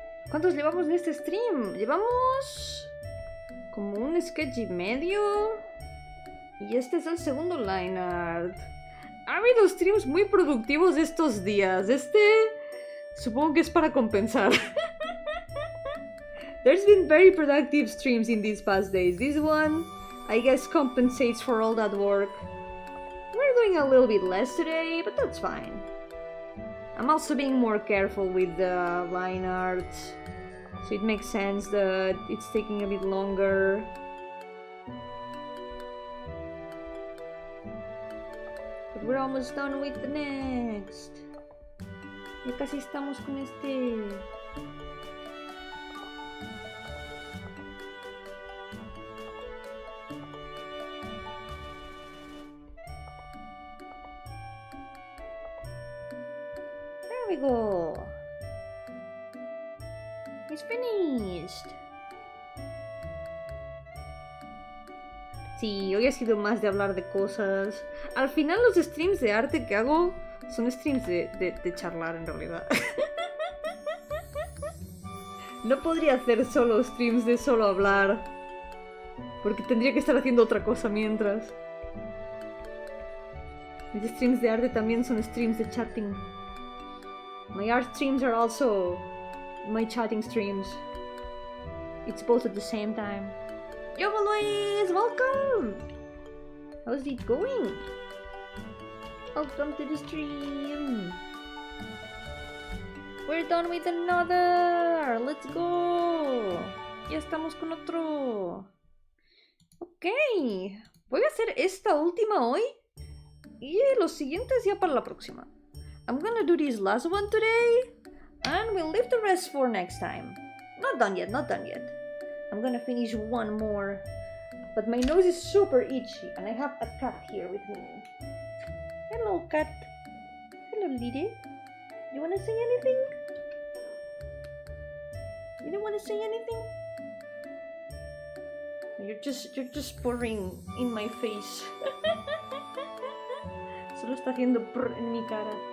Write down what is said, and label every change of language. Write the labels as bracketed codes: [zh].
[es] ¿Cuántos llevamos de este stream? Llevamos como un sketch y medio. Y este es el segundo line art. Ha habido streams muy productivos estos días. Este supongo que es para compensar. [en] There's been very productive streams in these past days. This one, I guess, compensates for all that work. We're doing a little bit less today, but that's fine. I'm also being more careful with the line art, so it makes sense that it's taking a bit longer. But we're almost done with the next. [es] Ya casi estamos con este. [en] There we go. It's finished. [es] Sí, hoy ha sido más de hablar de cosas. Al final los streams de arte que hago son streams de charlar en realidad. No podría hacer solo streams de solo hablar, porque tendría que estar haciendo otra cosa mientras. Mis streams de arte también son streams de chatting. [en] My art streams are also my chatting streams. It's both at the same time. Yo, Luis! Welcome! How's it going? Welcome to the stream! We're done with another. Let's go. [es] Ya estamos con otro. Ok. Voy a hacer esta última hoy. Y los siguientes ya para la próxima. [en] I'm gonna do this last one today. And we'll leave the rest for next time. Not done yet, not done yet. I'm gonna finish one more. But my nose is super itchy. And I have a cat here with me. Hello, cat. Hello, lady. You wanna say anything? You don't wanna say anything? You're just pouring in my face. [es] Solo está haciendo prr en mi cara.